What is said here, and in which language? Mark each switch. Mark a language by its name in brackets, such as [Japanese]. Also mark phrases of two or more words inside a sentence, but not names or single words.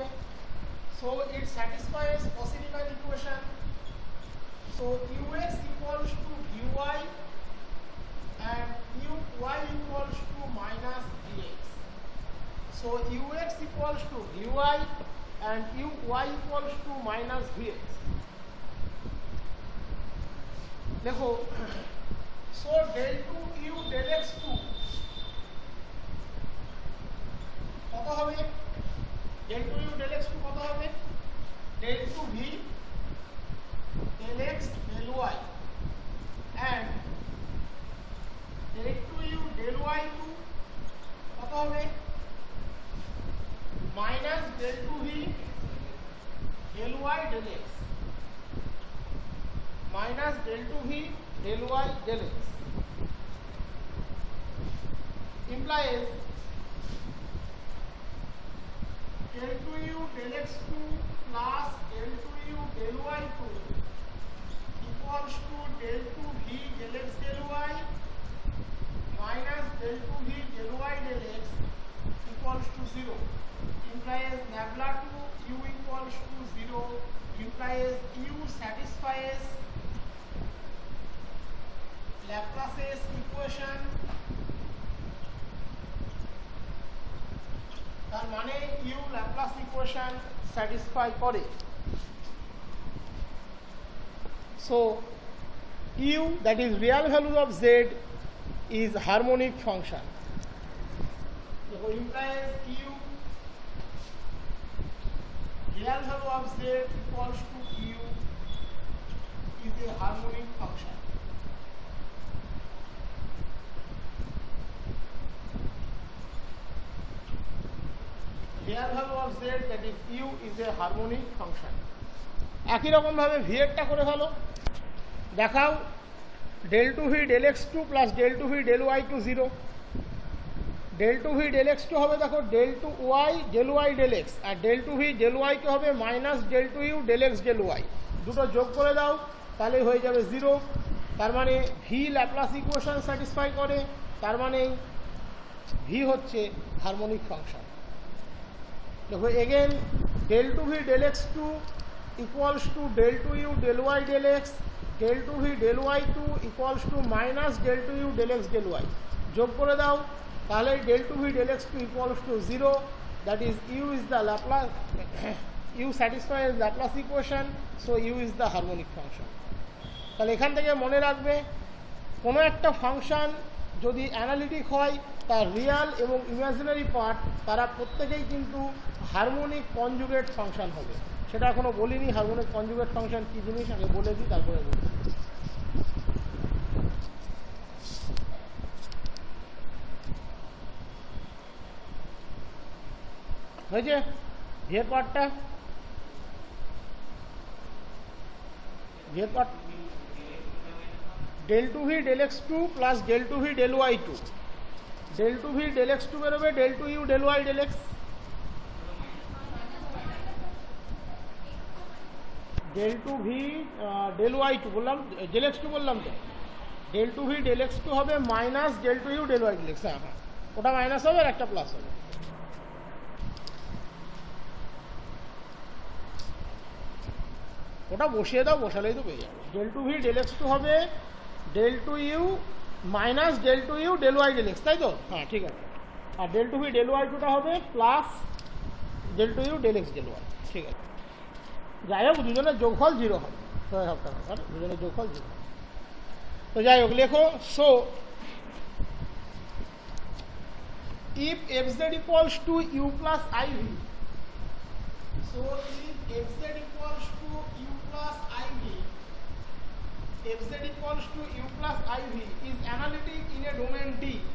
[English] So it satisfies Cauchy Riemann equation. So ux equals to vy and uy equals to minus vx. So ux equals to vy and uy equals to minus vx. देखो, so del 2 u del x2 [Bangla] কত হবে? [English] del 2 u del x2 [Bangla] কত হবে? [English] del 2 v del x del y and del 2u del y2 [Bangla] কত হবে? [English] মাইনাস del 2v del y del x মাইনাস del 2v del y del x implies del 2u del x2 plus del 2u del y2 equals to del 2v del x del y minus del 2v del y del x equals to 0. Implies nabla 2 u equals to 0. Implies u satisfies Laplace's equation. [Bangla] তার মানে u [English] Laplace equation satisfy [Bangla] করে। [English] So u, that is real value of z, is harmonic function. So implies u real value of z equals to u is a harmonic function. Real value of z, that is u, is a harmonic function. [Bangla] একই রকম ভাবে v এরটা করে ফেলো, দেখাও [English] del 2v del x2 plus del 2v del y2 0. del 2v del x2 [Bangla] হবে দেখো [English] del 2y del y del x আর del 2v del y [Bangla] কে হবে মাইনাস [English] del 2u del x del y, [Bangla] দুটো যোগ করে দাও তাহলে হয়ে যাবে 0। তার মানে v [English] Laplace equation satisfy [Bangla] করে, তার মানে v হচ্ছে [English] harmonic function. দেখো এগেন del 2v del x2 equals to del 2u del y del x del 2v del y2 equals to minus del 2u del x del y, [Bangla] যোগ করে দাও তাহলে [English] del 2v del x2 equals to 0, that is u is the Laplace u satisfies Laplace equation, so u is the harmonic function. [Bangla] তাহলে এখান থেকে মনে রাখবে কোনো একটা ফাংশন যদি অ্যানালিটিক হয় তার রিয়াল এবং ইমাজিনারি পার্ট তারা প্রত্যেকেই কিন্তু [English] harmonic conjugate function [Bangla] হবে। সেটা এখনো বলিনি, [English] harmonic conjugate function [Bangla] কি জিনিস আগে বলে দিই তারপরে বলি। হয়েছে ভিয়ের পার্টটা? ভিয়ের পার্ট [English] del 2v del x2 plus del 2v del y2, del 2v del x2 বেরোবে del 2u del y del x, del 2v del y2 বললাম, del x2 [Bangla] বললাম তো, [English] del 2v del x2 হবে মাইনাস del 2u del y del x। [Bangla] হ্যাঁ, ওটা মাইনাস হবে আর একটা প্লাস হবে। ওটা বসিয়ে দাও, বসালেই তো পেয়ে যাবে। [English] del 2v del x2 হবে del 2u মাইনাস del 2u del y del x, [Bangla] তাই তো? হ্যাঁ ঠিক আছে। [English] আর del two v del y [Bangla] টুটা হবে [English] plus del two u del x del y. [Bangla] ঠিক আছে, যাই হোক দুজনের যোগফল 0 হবে, দুজনের যোগফল 0। তো যাই হোক লেখো, [English] সো if fz equals to u plus iv, so if fz equals to u plus iv, fz equals to u plus iv is analytic in a domain D,